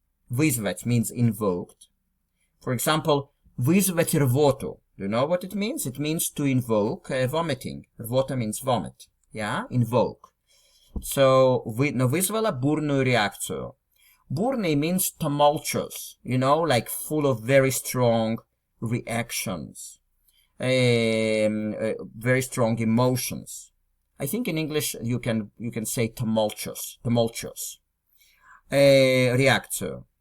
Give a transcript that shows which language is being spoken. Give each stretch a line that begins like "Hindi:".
English: Вызвать means invoked. For example,
Russian: вызвать рвоту.
English: Do you know what it means? It means to invoke vomiting. Рвота means vomit. Yeah? Invoke.
Russian: So, но вызвала бурную реакцию.
English: Бурный means tumultuous. You know, like full of very strong reactions. Very strong emotions. I think in English you can say tumultuous.
Russian: Реакцию.